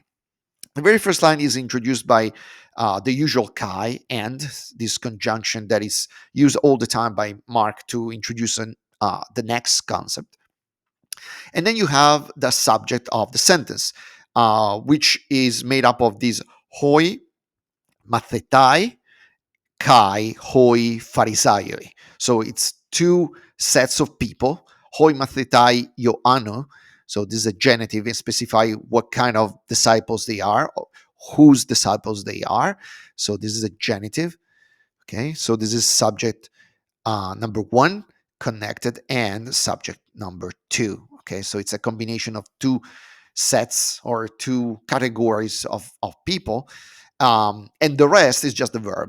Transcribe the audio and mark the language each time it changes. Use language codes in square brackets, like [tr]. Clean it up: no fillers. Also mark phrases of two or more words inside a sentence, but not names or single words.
[en] The very first line is introduced by the usual kai and this conjunction that is used all the time by Mark to introduce the next concept. And then you have the subject of the sentence, which is made up of these [el] οἱ, μαθηταί, καί, οἱ, Φαρισαῖοι. [en] So it's two sets of people. [el] Οἱ μαθηταὶ Ἰωάννου. [en] So this is a genitive and specify what kind of disciples they are, whose disciples they are. So this is a genitive. Okay. So this is subject number one, connected, and subject number two. Okay. So it's a combination of two sets or two categories of people, and the rest is just the verb.